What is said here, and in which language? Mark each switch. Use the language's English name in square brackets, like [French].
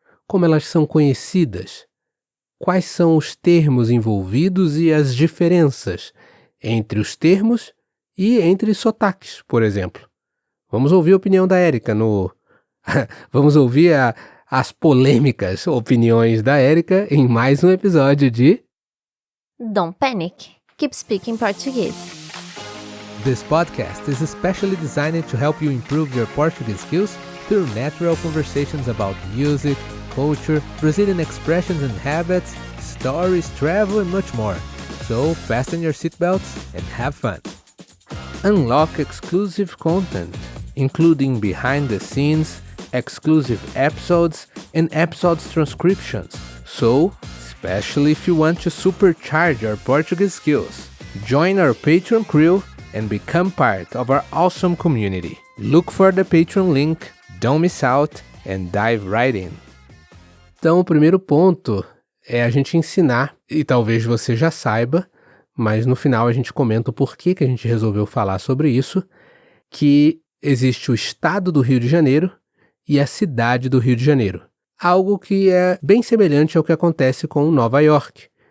[Portuguese] Como elas são conhecidas? Quais são os termos envolvidos e as diferenças entre os termos e entre sotaques, por exemplo? Vamos ouvir a opinião da Érica no... Vamos ouvir as polêmicas opiniões da Érica em mais um episódio de... [English] Don't panic. Keep speaking Portuguese. This podcast is especially designed to help you improve your Portuguese skills through natural conversations about music, culture, Brazilian expressions and habits, stories, travel and much more. So fasten your seatbelts and have fun. Unlock exclusive content, including behind the scenes, exclusive episodes, and episodes transcriptions. So, especially if you want to supercharge your Portuguese skills, join our Patreon crew and become part of our awesome community. Look for the Patreon link, don't miss out, and dive right in. [Portuguese] Então, o primeiro ponto é a gente ensinar, e talvez você já saiba, mas no final a gente comenta o porquê que a gente resolveu falar sobre isso, que existe o estado do Rio de Janeiro e a cidade do Rio de Janeiro. Algo que é bem semelhante ao que acontece com Nova York.